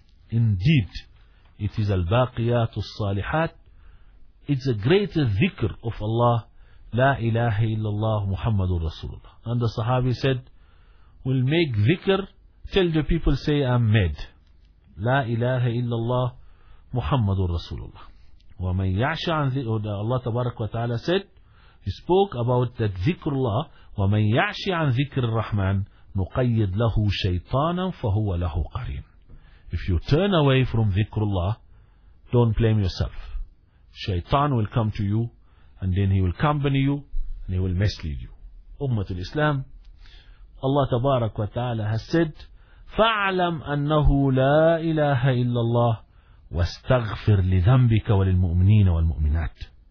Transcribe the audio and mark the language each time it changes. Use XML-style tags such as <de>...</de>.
<en>Indeed, it is al-baqiyatu salihat. It's a greater dhikr of Allah, La ilaha illallah Muhammadur Rasulullah. And the Sahabi said, we'll make dhikr till the people say I'm mad.</en> <ar>La ilaha illallah Muhammadur Rasulullah. وَمَنْ يَعْشَ عَنْ ذِكْرِ, Allah Tabarak wa Ta'ala said,</ar> <en>he spoke about that dhikrullah,</en> <ar>وَمَنْ يَعْشِ عَنْ ذِكْرِ الرَّحْمَنِ نُقَيِّدْ لَهُ شَيْطَانًا فَهُوَ لَهُ قَرِينٌ.</ar> <en>If you turn away from dhikrullah, don't blame yourself. Shaitan will come to you and then he will accompany you and he will mislead you.</en> <ar>Ummatul Islam, Allah Tabarak wa Ta'ala</ar> <en>has said,</en> <ar>فَعْلَمْ أَنَّهُ لَا إِلَهَ إِلَّا اللَّهِ وَاسْتَغْفِرْ لِذَنْبِكَ وَلِلْمُؤْمِنِينَ وَالْمُؤْمِنَاتِ.</ar>